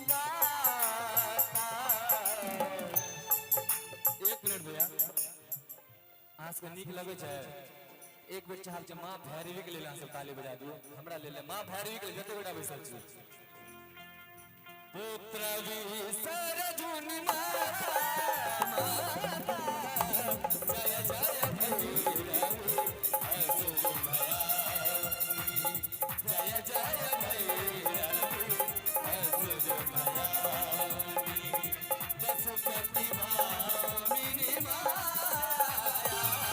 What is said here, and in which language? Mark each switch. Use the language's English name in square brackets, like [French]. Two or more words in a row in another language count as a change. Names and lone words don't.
[Maithili] एक मिनट भैया आज के नीक लगे छै एक बेर चाहब जे माँ भैरवी के लेल अहाँ सब ताली बजा दियो हमरा लेल माँ भैरवी के लेल जते गोटा बैसल छी पुत्र विसर्जुनि माता जय जय भैरवी असुर भयानी जय जय भैरवी असुर भयानी पशुपति भामिनी माया